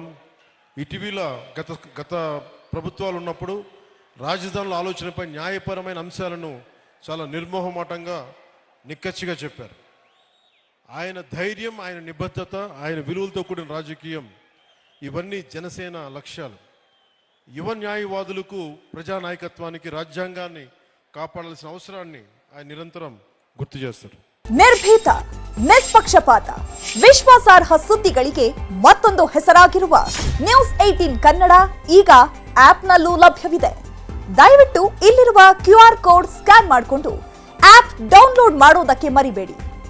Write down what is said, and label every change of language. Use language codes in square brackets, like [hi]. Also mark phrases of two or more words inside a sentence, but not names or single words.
[te] ఇటీవల గత ప్రభుత్వాలు ఉన్నప్పుడు రాజధానుల ఆలోచనపై న్యాయపరమైన అంశాలను చాలా నిర్మోహమాటంగా, నిక్కచ్చిగా చెప్పారు. ఆయన ధైర్యం, ఆయన నిబద్ధత, ఆయన విలువలతో కూడిన రాజకీయం, ఇవన్నీ జనసేన లక్ష్యాలు. యువ న్యాయవాదులకు, ప్రజానాయకత్వానికి, రాజ్యాంగాన్ని కాపాడాల్సిన అవసరాన్ని ఆయన నిరంతరం గుర్తు చేస్తారు. [kn] ನಿರ್ಭೀತ, ನಿಷ್ಪಕ್ಷಪಾತ, ವಿಶ್ವಾಸಾರ್ಹ ಸುದ್ದಿಗಳಿಗೆ ಮತ್ತೊಂದು ಹೆಸರಾಗಿರುವ ನ್ಯೂಸ್ 18 ಕನ್ನಡ ಈಗ ಆಪ್ನಲ್ಲೂ ಲಭ್ಯವಿದೆ. ದಯವಿಟ್ಟು ಇಲ್ಲಿರುವ [en] QR code scan [kn] ಮಾಡಿಕೊಂಡು [en] app download [kn] ಮಾಡೋದಕ್ಕೆ ಮರಿಬೇಡಿ.